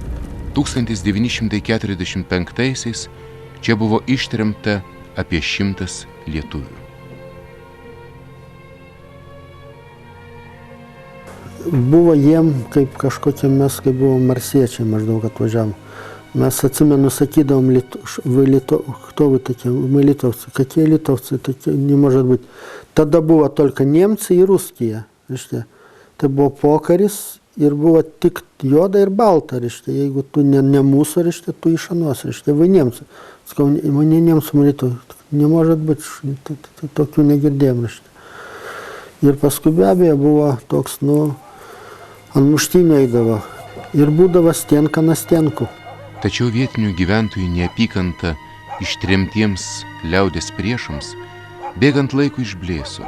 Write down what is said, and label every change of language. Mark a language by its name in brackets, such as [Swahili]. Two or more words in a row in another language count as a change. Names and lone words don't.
[Lithuanian] 1945-aisiais čia buvo ištremta apie 100 lietuvių. Buvo jiem kaip kažkokie mes, kaip buvom marsiečiai maždaug atvažiavom. Mes atsimenu, sakydavom, [Russian] кто вы такие? Мы литовцы. Какие литовцы? Такие не может быть. Тогда было только немцы и русские. [Lithuanian] Tai buvo pokaris ir buvo tik juoda ir balta. Jeigu tu ne mūsų, tu iš anos. [Russian] Вы немцы. Sakau, мы не немцы, мы литовцы. Не может быть, [Lithuanian] tokių negirdėjom. Ir paskui be abejo buvo toks, ant muštynių eidavo. Ir būdavo [Russian] стенка на стенку. [Lithuanian] Tačiau vietinių gyventojų neapykanta ištremtiems liaudės priešams bėgant laikui išblėso.